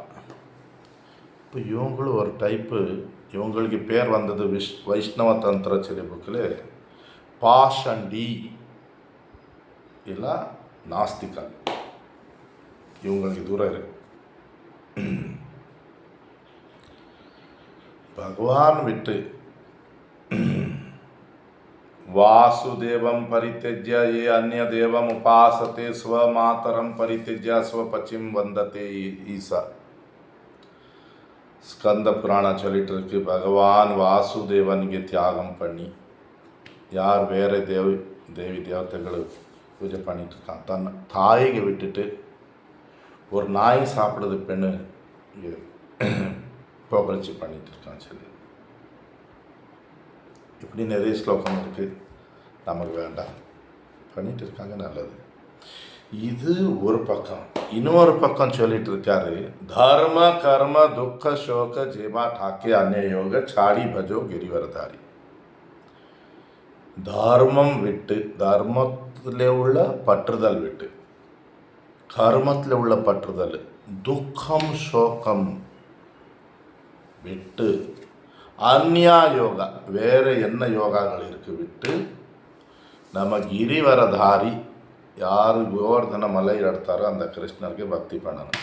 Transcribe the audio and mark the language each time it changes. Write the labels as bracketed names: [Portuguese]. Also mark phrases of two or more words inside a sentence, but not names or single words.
[Tamil] இப்போ இவங்களும் ஒரு டைப்பு, இவங்களுக்கு பேர் வந்தது வைஷ்ணவ தந்திர சிலை புக்கில் பாஷண்டி இல்லை நாஸ்திகா. இவங்களுக்கு தூரம் இருக்கு. பகவான் விட்டு [Sanskrit] वासुदेवं परित्यज्य ये अन्य देवम उपासते स्वमातरम परित्यज्य स्वपचिम वंदते ईसा. [Tamil] ஸ்கந்த புராணம் சொல்லிட்டு இருக்கு, பகவான் வாசுதேவனுக்கு தியாகம் பண்ணி யார் வேற தேவி தேவதைகளை பூஜை பண்ணிட்டு இருக்கான், தன் தாயை விட்டுட்டு ஒரு நாய் சாப்பிடுறது பெண்ணு புகழ்ச்சி பண்ணிட்டு இருக்கான் சொல்லி. இப்படி நிறைய ஸ்லோகம் இருக்குது, நமக்கு வேண்டாம், பண்ணிட்டு இருக்காங்க, நல்லது. இது ஒரு பக்கம். இன்னொரு பக்கம் சொல்லிட்டு இருக்காரு, [Bangla] ধর্ম কর্ম দুঃখ শোক যেবা থাকে অন্য যোগ ছাড়ি ভজো গিরিবরধারী. [Tamil] தர்மம் விட்டு, தர்மத்தில் உள்ள பற்றுதல் விட்டு, கர்மத்தில் உள்ள பற்றுதல், துக்கம் சோகம் விட்டு, அந்யா யோகா வேறு என்ன யோகாக்கள் இருக்கு விட்டு, நம்ம கிரிவரதாரி யார் கோவர்தன மலை எடுத்தாரோ அந்த கிருஷ்ணருக்கு பக்தி பண்ணணும்.